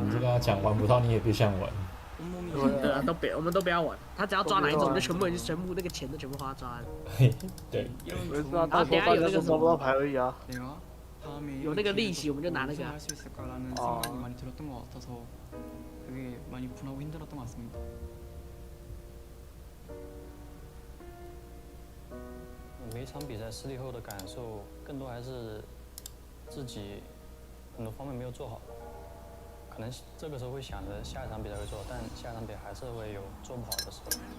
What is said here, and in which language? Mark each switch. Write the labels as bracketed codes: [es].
[zh] 你就跟他讲玩不到，你也别想玩。对啊，我们都不要玩。他只要抓哪一种，我们就全部那个钱都全部花抓。对。我知道，到时候大家都抓不到牌而已啊。有那个利息，我们就拿那个。哦。 [ko] 많이 들었던 것 같아서 되게 많이 분하고 힘들었던 것 같습니다. [zh] 每一场比赛失利后的感受，更多还是自己很多方面没有做好。可能这个时候会想着下一场比赛会做，但下一场比赛还是会有做不好的时候。